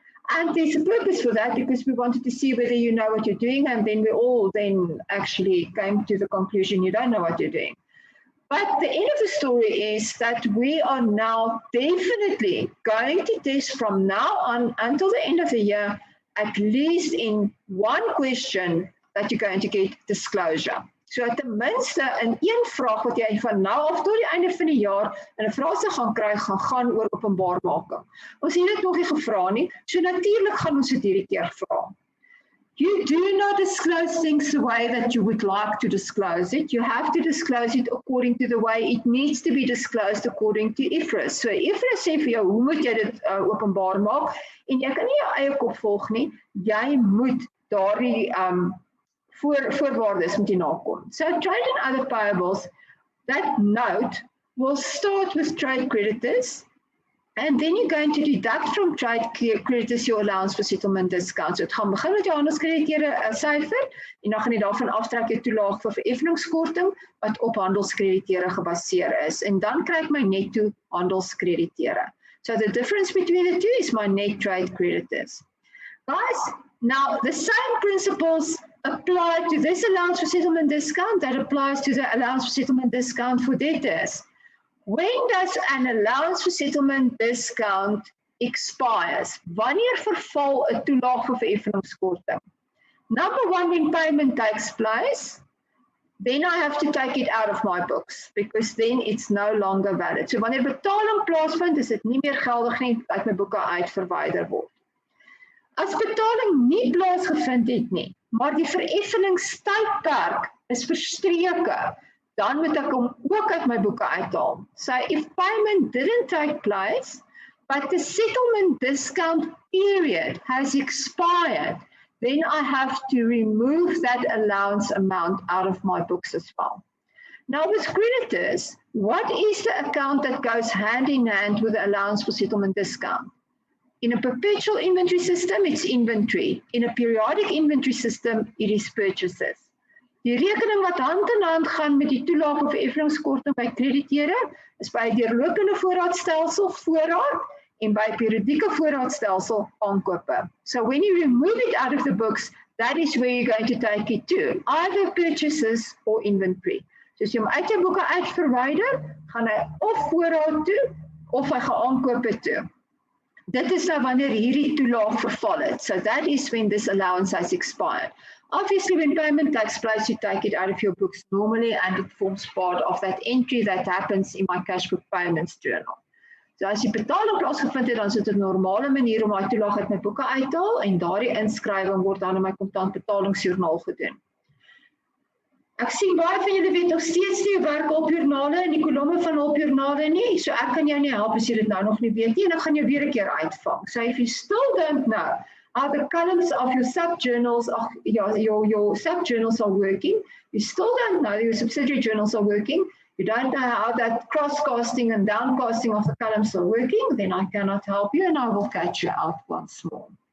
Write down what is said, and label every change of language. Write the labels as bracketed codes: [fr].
[en] And there's a purpose for that because we wanted to see whether you know what you're doing, and then we all then actually came to the conclusion you don't know what you're doing. But the end of the story is that we are now definitely going to test from now on until the end of the year, at least in one question that you're going to get disclosure. [af] So ten minste in een vraag wat jy van nou af tot die einde van die jaar in 'n vraestel gaan kry, gaan oor openbaarmaking. Ons het dit nog nie gevra nie, so natuurlik gaan ons dit hierdie keer vra. [en] You do not disclose things the way that you would like to disclose it. You have to disclose it according to the way it needs to be disclosed according to IFRS. [af] So IFRS sê vir jou, hoe moet jy dit openbaar maak? En jy kan nie jou eie kop volg nie. Jy moet daardie voorwaardes moet jy nakom. [en] So trade and other payables, that note will start with trade creditors, and then you're going to deduct from trade creditors your allowance for settlement discounts. [af] So het gaan begin met jou handelskrediteure syfer, en dan gaan jy daarvan aftrek jou toelaag vir vereffeningskorting wat op handelskrediteure gebaseer is. En dan kry ek my netto handelskrediteure. [en] So the difference between the two is my net trade creditors. Guys, now the same principles apply to this allowance for settlement discount that applies to the allowance for settlement discount for debtors. When does an allowance for settlement discount expires? [af] Wanneer verval 'n toelaag vir vereffeningskorting? [en] Number one, when payment takes place, then I have to take it out of my books because then it's no longer valid. [af] So wanneer betaling plaasvind, is dit nie meer geldig nie, uit my boeke uit verwyder word. As betaling nie plaasgevind het nie, maar die vereffeningstydperk is verstreke, dan moet ek hom ook uit my boeke uithaal. [en] So if payment didn't take place, but the settlement discount period has expired, then I have to remove that allowance amount out of my books as well. Now with creditors, what is the account that goes hand in hand with the allowance for settlement discount? In a perpetual inventory system, it's inventory. In a periodic inventory system, it is purchases. [af] Die rekening wat hand in hand gaan met die toelaag of effeningskorting by krediteure is by deurlopende voorraadstelsel voorraad en by periodieke voorraadstelsel aankope. [en] So when you remove it out of the books, that is where you're going to take it to, either purchases or inventory. [af] So as jy hom uit jou boeke uitverwyder, gaan hy of voorraad toe of hy gaan aankope toe. Dit is nou wanneer hierdie toelaag verval het. [en] So that is when this allowance has expired. Obviously, when payment takes place, you take it out of your books normally and it forms part of that entry that happens in my cash book payments journal. [af] So as die betaling plaasgevind het, dan is dit 'n normale manier om my toelaag uit my boeke uit te haal en daardie inskrywing word dan in my kontant betalingsjoernaal gedoen. Ek sien baie van julle weet nog steeds nie werk hulpjoernale en die kolomme van hulpjoernale nie, so ek kan jou nie help as jy dit nou nog nie weet nie en ek gaan jou weer 'n keer uitvang. [en] So if you still don't know how the columns of your sub-journals, your sub-journals are working, you still don't know your subsidiary journals are working, you don't know how that cross-casting and downcasting of the columns are working, then I cannot help you and I will catch you out once more.